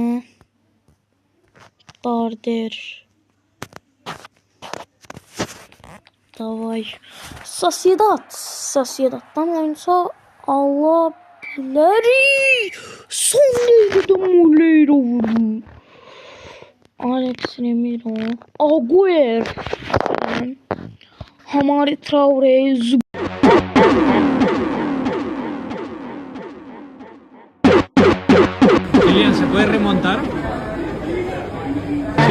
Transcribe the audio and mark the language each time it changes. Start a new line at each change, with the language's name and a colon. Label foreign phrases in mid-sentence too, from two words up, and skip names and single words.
Turkish: Darder. Davay. Sociedad'dan oyunsa Allah bilir. Son derece Moleiro vurdu. Alex Remiro. Agüero. Hamari Traoré.
Spanish: Kylian, ¿se puede remontar?